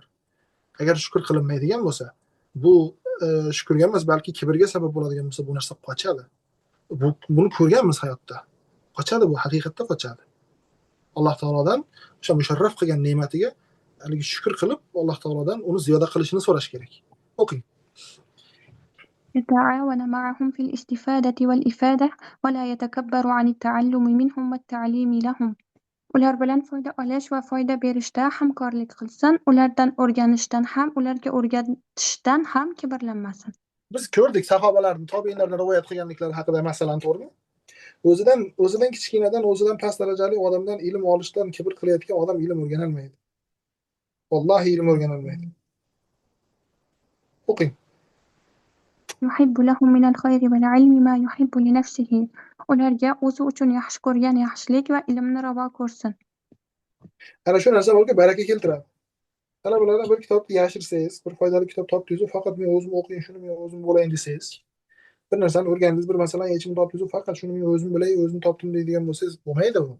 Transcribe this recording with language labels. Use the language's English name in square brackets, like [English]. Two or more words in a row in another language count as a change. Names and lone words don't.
[Uzbek] Agar shukr qilinmaydigan bo'lsa, bu shukrga emas, balki kibrga sabab bo'ladigan bo'lsa, bu narsa qochadi. Buni ko'rganmiz hayotda. Qochadi, bu haqiqatda qochadi. Alloh taolodan o'sha musharraf qilgan ne'matiga haligi shukr qilib, Alloh taolodan uni ziyoda qilishini so'rash kerak. O'qing. [Arabic] يتعاون معهم في الاستفادة والإفادة ولا يتكبر عن التعلم منهم والتعليم لهم. [Uzbek] Ular bilan foyda olish va foyda berishda hamkorlik qilsin, ulardan o'rganishdan ham, ularga o'rgatishdan ham kibrlanmasin. Biz ko'rdik sahobalarning, tobiinlarning rivoyat qilganliklari haqida masalan, to'g'rimi? O'zidan kichkinadan, o'zidan past darajali odamdan ilm olishdan kibr qilayotgan odam ilm o'rgana olmaydi. Vallohi ilm o'rgana olmaydi. O'qing. [Arabic] يحب لهم من الخير والعلم ما يحب لنفسه. [Uzbek] Ularga o'zi uchun yaxshi ko'rgan yaxshilik va ilmni ravo ko'rsin. Ana shu narsa bo'lsa baraka keltiradi. Talabalardan bir kitobni yashirsangiz, bir foydali kitob topdingiz, faqat men o'zim o'qiyman, shuni men o'zim bo'layin desangiz, bir narsani o'rgandingiz, bir masalan yechim topdingiz, faqat shuni men o'zim bilay, o'zim topdim deydigan bo'lsangiz, bo'lmaydi bu.